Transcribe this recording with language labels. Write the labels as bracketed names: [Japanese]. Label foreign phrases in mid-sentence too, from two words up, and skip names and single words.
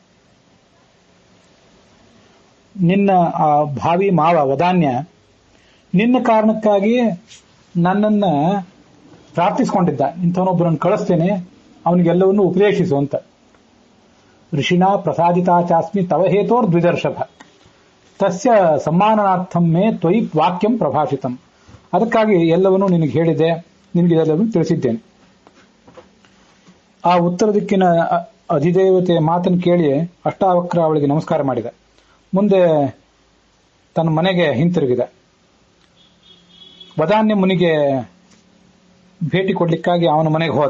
[Kannada] ನಿನ್ನ ಆ ಭಾವಿ ಮಾವ ವದಾನ್ಯ ನಿನ್ನ ಕಾರಣಕ್ಕಾಗಿ ನನ್ನನ್ನ ಪ್ರಾರ್ಥಿಸಿಕೊಂಡಿದ್ದ, ಇಂಥವನೊಬ್ಬರನ್ನು ಕಳಿಸ್ತೇನೆ, ಅವನಿಗೆಲ್ಲವನ್ನೂ ಉಪದೇಶಿಸು ಅಂತ. [Sanskrit] ಋಷಿನಾ ಪ್ರಸಾದಿತಾಚಾಸ್ಮಿ ತವ ಹೇತೋರ್ ದ್ವಿದರ್ಶಭ ತಸ್ಯ ಸಮ್ಮಾನಾರ್ಥಂ ಮೇ ತ್ವಯಿ ವಾಕ್ಯಂ ಪ್ರಭಾಷಿತಂ. [Kannada] ಅದಕ್ಕಾಗಿ ಎಲ್ಲವನ್ನೂ ನಿನಗೆ ಹೇಳಿದೆ, ನಿನಗೆ ಇದೆಲ್ಲವನ್ನೂ ತಿಳಿಸಿದ್ದೇನೆ. ಆ ಉತ್ತರ ದಿಕ್ಕಿನ ಅಧಿದೇವತೆಯ ಮಾತನ್ನು ಕೇಳಿ ಅಷ್ಟಾವಕ್ರ ಅವಳಿಗೆ ನಮಸ್ಕಾರ ಮಾಡಿದ. ಮುಂದೆ ತನ್ನ ಮನೆಗೆ ಹಿಂತಿರುಗಿದ. ವದಾನ್ಯ ಮುನಿಗೆ ಭೇಟಿ ಕೊಡ್ಲಿಕ್ಕಾಗಿ ಅವನ ಮನೆಗೆ ಹೋದ.